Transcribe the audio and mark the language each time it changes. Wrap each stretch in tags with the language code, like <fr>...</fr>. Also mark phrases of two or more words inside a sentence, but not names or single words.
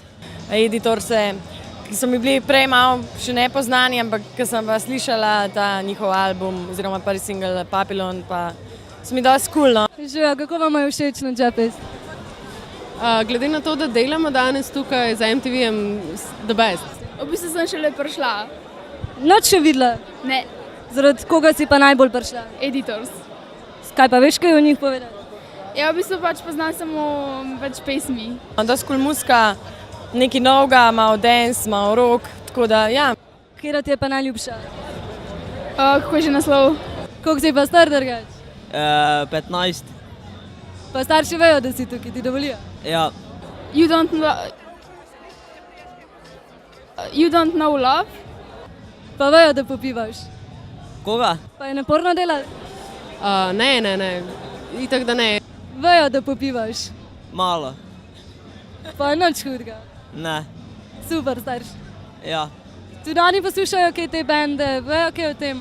<sl>Editorse, ki so mi bili prej malo še nepoznani, ampak ko sem pa slišala ta njihov album oziroma prvi single Papillon, pa so mi dosti cool, no. Živijo, kako vam je všeč na Džapis? Glede na to, da delamo danes tukaj za MTV-jem,</sl> <en>the best.</en> <sl>V bistvu sem šele prišla. Noč še videla? Ne, Zaradi koga si pa najbolj prišla? Editors. Kaj pa veš, kaj o njih povedati? Ja, v bistvu pač poznam samo več pesmi. Dosti cool muzika, nekaj novega, malo dance, malo rock, tako da ja. Katera ti je pa najljubša? Kako je že naslov? Koliko si pa star drugač? 15. Pa starši vejo, da si tukaj, ti dovolijo? Ja.</sl> <en>You don't know love?</en> <sl>Pa vejo, da popivaš? Koga? Pa je naporno delati? Ne. Itak da ne. Vejo, da popivaš? Malo. Pa je nič hudega? Ne. Super, starš. Ja. Tudi oni poslušajo kaj te bende, vejo kaj o tem?</sl>